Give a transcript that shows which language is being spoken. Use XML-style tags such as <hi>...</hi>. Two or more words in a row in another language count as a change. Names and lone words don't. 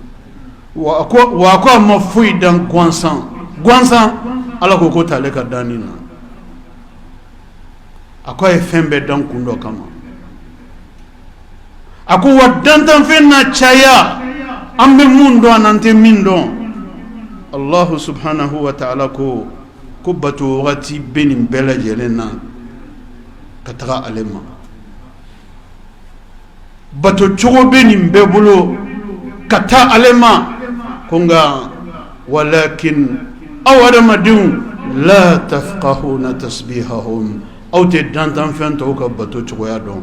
<bm>wa a ko a ma foyi dan gansan ala ko t'ale ka danni na. a ko a ye fɛn bɛɛ dan kun dɔ kama. a ko wa dantanfɛn na caya an bɛ mun dɔn an tɛ min dɔn.</bm> <ar>الله سبحانه وتعالى</ar> <bm>ko bato wagati bɛ nin bɛɛ lajɛlen na ka taga ale ma. bato cogo bɛ nin bɛɛ bolo ka taa ale ma, ko nka walakin aw adamadenw</bm> <ar>لا تفقهون تسبيحهم,</ar> <bm>aw tɛ dantanfɛn tɔw ka bato cogoya dɔn.</bm>